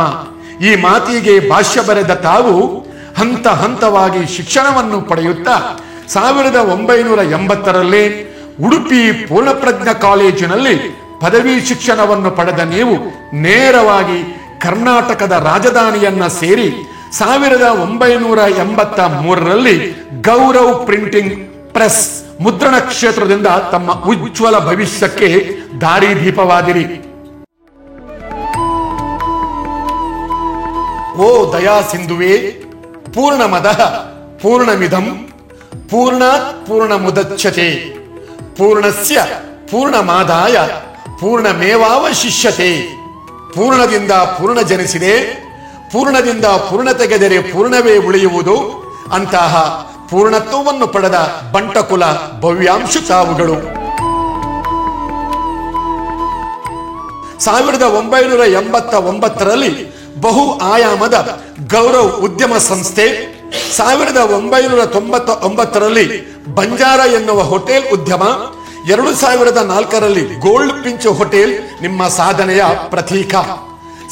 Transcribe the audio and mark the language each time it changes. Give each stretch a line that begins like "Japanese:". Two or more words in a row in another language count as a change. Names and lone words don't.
Kannada: ಈ ಮಾತಿಗೆ ಭಾಷ್ಯ ಬರೆದ ತಾವು ಹಂತ ಹಂತವಾಗಿ ಶಿಕ್ಷಣವನ್ನು ಪಡೆಯುತ್ತಾ 1980ರಲ್ಲಿ ಉಡುಪಿ ಪೂರ್ಣಪ್ರಜ್ಞ ಕಾಲೇಜಿನಲ್ಲಿ ಪದವಿ ಶಿಕ್ಷಣವನ್ನು ಪಡೆದ ನೀವು ನೇರವಾಗಿ ಕರ್ನಾಟಕದ ರಾಜಧಾನಿಯನ್ನ ಸೇರಿ 1983ರಲ್ಲಿ ಗೌರವ್ ಪ್ರಿಂಟಿಂಗ್ ಪ್ರೆಸ್ ಮುದ್ರಣ ಕ್ಷೇತ್ರದಿಂದ ತಮ್ಮ ಉಜ್ವಲ ಭವಿಷ್ಯಕ್ಕೆ ದಾರಿದೀಪವಾದಿರಿ. ಓ ದಯಾ ಸಿಂಧುವೇ,
Sanskrit: ಪೂರ್ಣಮದಃ ಪೂರ್ಣಮಿದಂ ಪೂರ್ಣಾತ್ ಪೂರ್ಣಮುದಚ್ಯತೆ ಪೂರ್ಣಸ್ಯ ಪೂರ್ಣಮಾದಾಯ ಪೂರ್ಣಮೇವಾವಶಿಷ್ಯತೆ.
Kannada: ಪೂರ್ಣದಿಂದ ಪೂರ್ಣ ಜನಿಸಿದೆ, ಪೂರ್ಣದಿಂದ ಪೂರ್ಣ ತೆಗೆದರೆ ಪೂರ್ಣವೇ ಉಳಿಯುವುದು. ಅಂತಹ ಪೂರ್ಣತ್ವವನ್ನು ಪಡೆದ ಬಂಟಕುಲ ಭವ್ಯಾಂಶು ತಾವುಗಳು. 1989ರಲ್ಲಿ ಬಹು ಆಯಾಮದ ಗೌರವ್ ಉದ್ಯಮ ಸಂಸ್ಥೆ, 1999ರಲ್ಲಿ ಬಂಜಾರ ಎನ್ನುವ ಹೋಟೆಲ್ ಉದ್ಯಮ, 2004ರಲ್ಲಿ ಗೋಲ್ಡ್ ಪಿಂಚ್ ಹೋಟೆಲ್ ನಿಮ್ಮ ಸಾಧನೆಯ ಪ್ರತೀಕ.